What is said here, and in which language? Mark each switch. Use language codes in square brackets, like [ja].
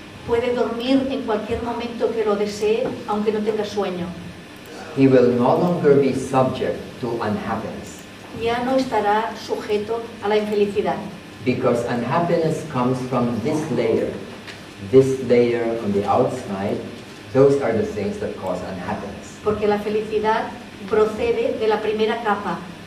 [es] Puede dormir en cualquier momento que lo desee, aunque no tenga sueño. [en] He will no longer be subject to unhappiness. [es] Ya no estará sujeto a la infelicidad. [en] Because unhappiness comes from this layer. This layer on the outside, those are the things that cause unhappiness. [es] Porque la felicidad procede de la primera capa.